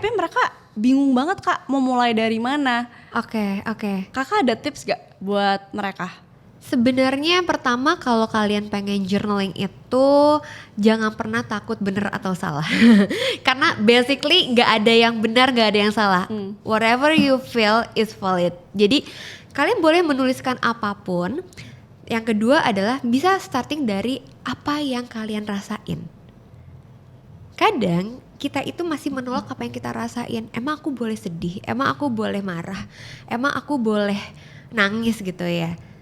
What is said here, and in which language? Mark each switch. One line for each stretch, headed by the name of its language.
Indonesian: Tapi mereka bingung banget Kak mau mulai dari mana. Oke. Kakak ada tips gak buat mereka? Sebenarnya pertama kalau kalian pengen journaling itu jangan pernah takut bener atau salah. Karena basically nggak ada yang benar, nggak ada yang salah.
English: Whatever you feel is valid.
Indonesian: Jadi kalian boleh menuliskan apapun. Yang kedua adalah bisa starting dari apa yang kalian rasain. Kadang kita itu masih menolak apa yang kita rasain. Emang aku boleh sedih? Emang aku boleh marah? Emang aku boleh nangis gitu ya?